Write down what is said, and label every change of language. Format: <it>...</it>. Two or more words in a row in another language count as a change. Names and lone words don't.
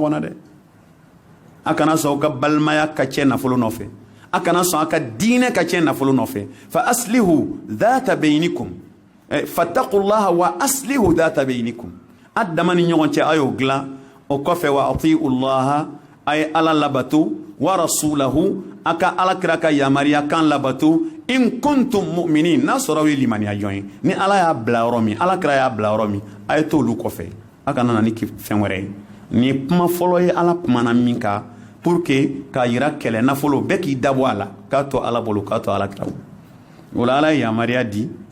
<bm>ɲɔgɔn na dɛ a kana sɔn aw ka balimaya ka cɛ nafolo nɔfɛ a kana sɔn a ka diinɛ ka cɛ nafolo nɔfɛ</bm> <ar>فأصلحوا ذات بينكم فاتقوا الله وأصلحوا ذات بينكم</ar> <bm>a dama ni ɲɔgɔn cɛ a y'o dilan o kɔfɛ</bm> <ar>وأطيعوا الله</ar> <bm>a ye ala labato</bm> <ar>ورسوله</ar> <bm>a ka alakira ka yamariya kan labato</bm> <ar>إن كنتم مؤمنين</ar> <bm>n'a sɔrɔ aw ye limaniya jɔn ye ni ala y'a bila yɔrɔ min alakira y'a bila yɔrɔ min a ye t'olu kɔfɛ a kana na ni fɛn wɛrɛ ye nin kuma fɔlɔ ye ala kumana min kan</bm> <fr>pour que</fr> <bm>k'a yira kɛlɛ nafolo bɛɛ k'i dabɔ a la k'a to ala bolo k'a to alakira bolo o la ala ye yamariya di</bm>